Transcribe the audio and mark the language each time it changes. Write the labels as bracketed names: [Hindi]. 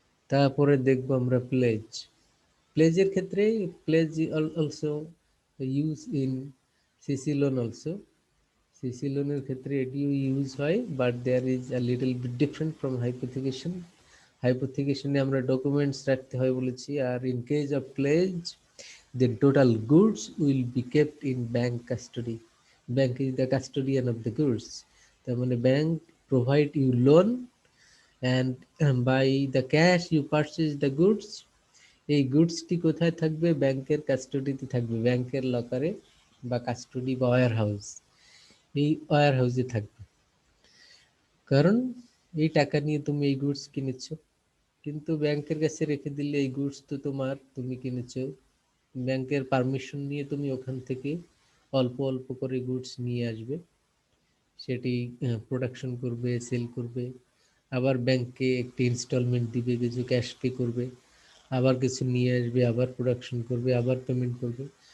[Bangla] তারপরে দেখবো আমরা প্লেজ। প্লেজের ক্ষেত্রে plays [English] Also use in CC loan also. [Bangla] CC লোনের ক্ষেত্রে এটিও ইউজ হয়, [English] But there is a little bit different from hypothecation. [Bangla] হাইপোথিকেশনে আমরা ডকুমেন্টস রাখতে হয় বলেছি, আর in case of plays [English] the total goods will be kept in bank custody. Bank is the custodian of the goods. [Bangla] তার মানে [English] bank provide you loan and by the cash you purchase the goods. [Bangla] এই গুডসটি কোথায় থাকবে? ব্যাংকের কাস্টডিতে থাকবে, ব্যাংকের লকারে বা custody বা ওয়্যার হাউস, এই ওয়্যার হাউসে থাকবে। কারণ এই টাকা নিয়ে তুমি এই গুডস কিনেছো, কিন্তু ব্যাংকের কাছে রেখে দিলে এই গুডস তো তোমার, তুমি কিনেছো, ব্যাংকের পারমিশন নিয়ে তুমি ওখান থেকে অল্প অল্প করে গুডস নিয়ে আসবে, সেটি প্রোডাকশন করবে, সেল করবে, আবার ব্যাংকে একটি ইনস্টলমেন্ট দিবে, কিছু ক্যাশ পে করবে, আবার কিছু নিয়ে আসবে, আবার প্রোডাকশন করবে, আবার পেমেন্ট করবে।